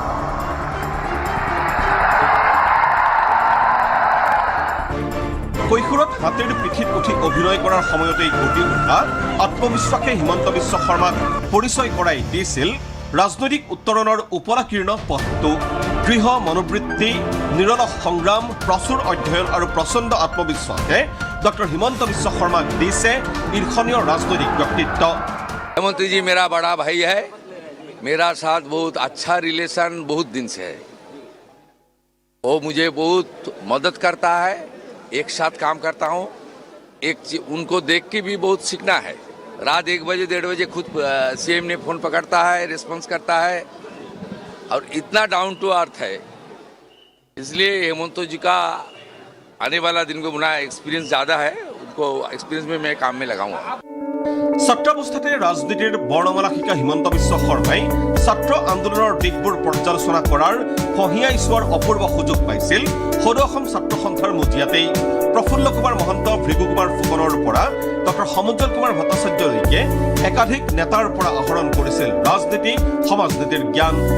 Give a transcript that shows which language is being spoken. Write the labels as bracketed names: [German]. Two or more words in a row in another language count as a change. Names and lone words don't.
[Assamese] কৈশোৰত হাতীৰ পিঠিত উঠি অভিনয় কৰাৰ সময়তেই গঢ়ি উঠা আত্মবিশ্বাসে হিমন্ত বিশ্ব শৰ্মাক পৰিচয় কৰাই দিছিল ৰাজনৈতিক উত্তৰণৰ উপলাকীৰ্ণ পথটো। দৃঢ় মনোবৃত্তি, নিৰলস সংগ্ৰাম, প্ৰচুৰ অধ্যয়ন আৰু প্ৰচণ্ড আত্মবিশ্বাসে ডক্টৰ হিমন্ত বিশ্ব শৰ্মাক দিছে ঈৰ্ষণীয় ৰাজনৈতিক ব্যক্তিত্ব। [Hindi] हेमंत जी मेरा बड़ा भाई है, मेरा साथ बहुत अच्छा रिलेशन बहुत दिन से है। वो मुझे बहुत मदद करता है, एक साथ काम करता हूँ। उनको देख के भी बहुत सीखना है। रात 1 बजे 1:30 बजे खुद CM ने फ़ोन पकड़ता है, रिस्पॉन्स करता है और इतना [English] down to earth [Hindi] है। इसलिए हेमंत जी का आने वाला दिन को बुना एक्सपीरियंस ज़्यादा है, उनको एक्सपीरियंस में मैं काम में लगाऊंगा। [Assamese] ছাত্ৰাৱস্থাতে ৰাজনীতিৰ বৰ্ণমালা শিকা হিমন্ত বিশ্ব শৰ্মাই ছাত্ৰ আন্দোলনৰ দিশবোৰ পৰ্যালোচনা কৰাৰ ফঁহিয়াই চোৱাৰ অপূৰ্ব সুযোগ পাইছিল সৰু অসম ছাত্ৰ সন্থাৰ মজিয়াতেই। প্ৰফুল্ল কুমাৰ মহন্ত, ভৃগু কুমাৰ ফুকনৰ পৰা ডক্টৰ সমুজ্জ্বল কুমাৰ ভট্টাচাৰ্যলৈকে একাধিক নেতাৰ পৰা আহৰণ কৰিছিল ৰাজনীতি, সমাজনীতিৰ জ্ঞান।